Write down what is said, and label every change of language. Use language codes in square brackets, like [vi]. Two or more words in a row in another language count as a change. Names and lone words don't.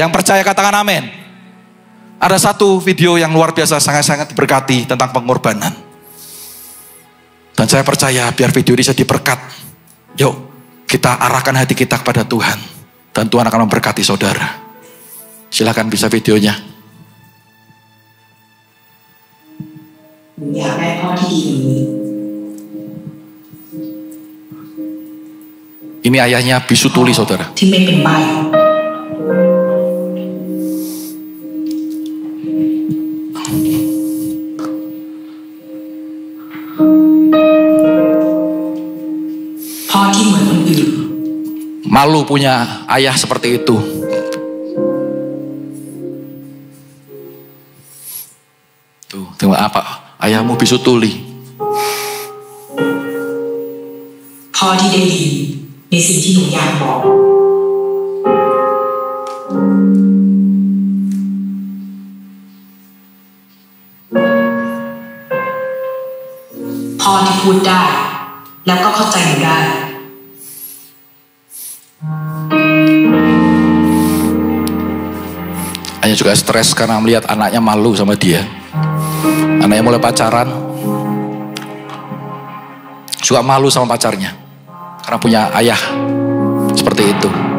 [id] Yang percaya katakan amin. Ada satu video yang luar biasa, sangat-sangat diberkati tentang pengorbanan. Dan saya percaya biar video ini jadi berkat. Yuk kita arahkan hati kita kepada Tuhan. Dan Tuhan akan memberkati saudara. Silakan bisa videonya. [th] อยากได้พ่อที่ดีอย่างนี้ [id] Ini ayahnya bisu tuli saudara. [th] ที่ไม่เป็นใบ้พ่อที่เหมือนคนอื่น [id] Malu punya ayah seperti itu. Tuh, tengok apa? Ayahmu bisu tuli. [th] พ่อที่ได้ยินในสิ่งที่หนูอยากบอกพ่อที่พูดได้แล้วก็เข้าใจหนูได้ [id] Ayah juga stres karena melihat anaknya malu sama dia. Anaknya mulai pacaran, juga malu sama pacarnya karena punya ayah seperti itu.